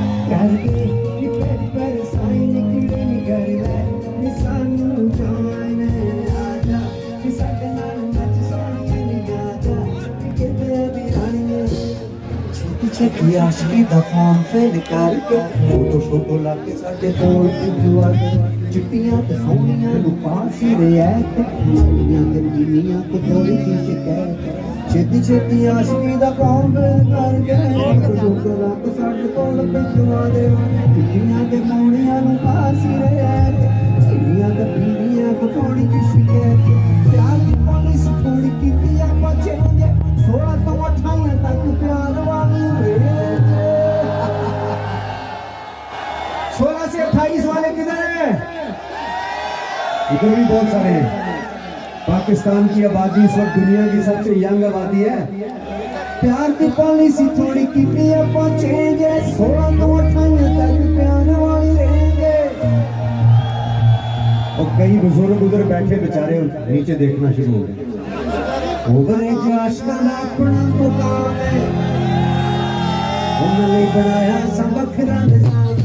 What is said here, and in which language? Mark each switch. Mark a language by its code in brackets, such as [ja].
[pa] کر کے پر سائن کڑی نہیں کر لے سانو جوائن. آجا ساڈے نال نچ سونی نہیں آجا کتے تیاری ہے. چھوٹی چھوٹی عاشقی دا فارم فل کر کے فوٹو شوٹو لا کے ساڈے کول بھجوا دے. چٹیاں تے سونیاں نوں پاس ہی رعایت, چٹیاں تے جینیاں کو تھوڑی جی شکایت. چھتی چھتی عاشقی دا فارم فل کر کے فوٹو شوٹو لا کے ساڈے کول بھجوا دے. چٹیاں تے سونیاں نوں پاس ہی رعایت, چٹیاں تے جینیاں کو تھوڑی جی شکایت. پیار دی پالیسی تھوڑی کیتی آپاں چینج, 16 تو 28 تک پیار والی رینج. [ur] 16 سے 28 والے کدھر ہیں؟ ادھر بھی بہت سارے ہیں. پاکستان کی آبادی اس وقت دنیا کی سب سے ینگ آبادی ہے. [pa] پیار کی پالیسی تھوڑی کیتی آپاں چینج, 16 تو 28 تک پیار والی رینج. [ur] اور کئی بزرگ ادھر بیٹھے بیچارے نیچے دیکھنا شروع ہو گئے. [pa] ہوگئے جو عاشقاں دا اپنا مقام ہے, انہاں لئی بنایا سب وکھرا نظام.